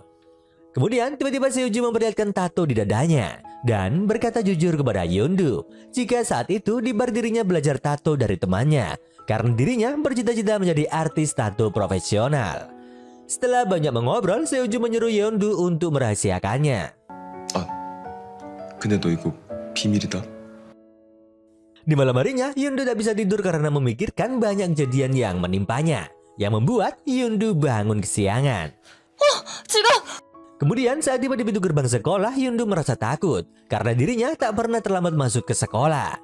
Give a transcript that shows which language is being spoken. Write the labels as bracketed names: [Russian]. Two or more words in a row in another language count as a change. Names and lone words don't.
[Indonesian] Kemudian tiba-tiba Seoju memperlihatkan tato di dadanya dan berkata jujur kepada Hyundu jika saat itu di bar dirinya belajar tato dari temannya karena dirinya bercita-cita menjadi artis tato profesional. Setelah banyak mengobrol, Seoju menyuruh Hyundu untuk merahasiakannya. [Korean] 근데 너 이거 비밀이다. [Indonesian] Di malam harinya, Hyundu tak bisa tidur karena memikirkan banyak kejadian yang menimpanya, yang membuat Hyundu bangun kesiangan. [Korean] 지금! [Indonesian] Kemudian saat tiba di pintu gerbang sekolah, Hyundu merasa takut karena dirinya tak pernah terlambat masuk ke sekolah.